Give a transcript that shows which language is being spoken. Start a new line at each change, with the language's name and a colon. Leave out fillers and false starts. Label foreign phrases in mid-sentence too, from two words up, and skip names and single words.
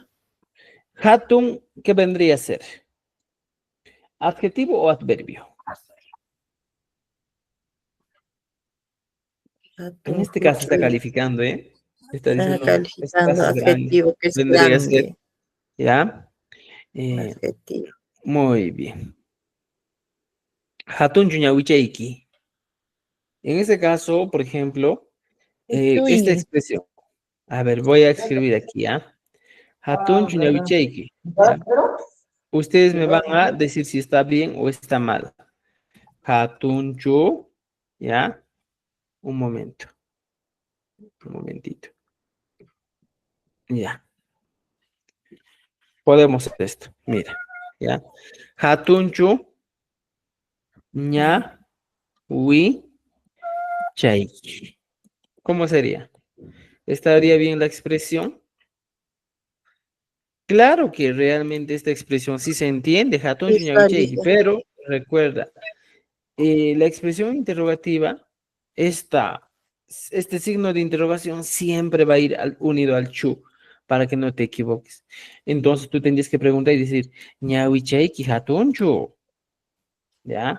Spanish: Hatun, ¿qué vendría a ser? ¿Adjetivo o adverbio? En este caso está calificando, ¿eh? Está Está diciendo, esta calificando casa es grande. adjetivo, que es Vendría a ser, grande. ¿ya? Un Eh, adjetivo. muy bien.
Quechua: Hatun chuñawichayki.
Spanish: En ese caso, por ejemplo, esta Estoy. expresión. A ver, voy a escribir aquí, ¿ah?
Quechua: Hatun chuñawichayki,
Spanish: ¿ya? Ustedes me van a decir si está bien o está mal.
Quechua: Hatun chu, ¿ya?
Spanish: Un momento, un momentito. Ya, podemos hacer esto, mira, ¿ya?
Quechua: Hatun chu, ña, wi, chayki.
Spanish: ¿Cómo sería? ¿Estaría bien la expresión? Claro que realmente esta expresión sí se entiende,
Quechua: hatun chu, ña, wi,
Spanish: Está
Quechua: chayki,
Spanish: bien. pero recuerda, la expresión interrogativa, este signo de interrogación siempre va a ir unido al chu, para que no te equivoques. Entonces tú tendrías que preguntar y decir,
Quechua: ñawichayki hatunchu,
Spanish: ¿ya?